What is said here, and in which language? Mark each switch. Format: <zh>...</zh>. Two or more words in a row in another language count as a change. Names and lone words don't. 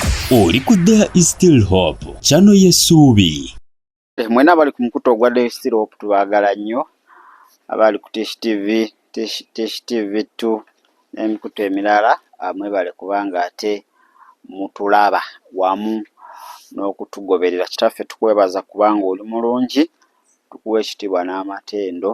<lg>Oli ku There is Still Hope channel y'essuubi. Mwena abali ku mukutu ogwa There is Still Hope tubaagala nnyo, abali ku Tish TV, Tish TV 2 n'emikutu emirala mwebale kubanga ate mutulaba wamu n'okutugoberera. Kitaffe tukwebaza kubanga oli mulungi, tukuwa ekitiibwa n'amatendo.</lg>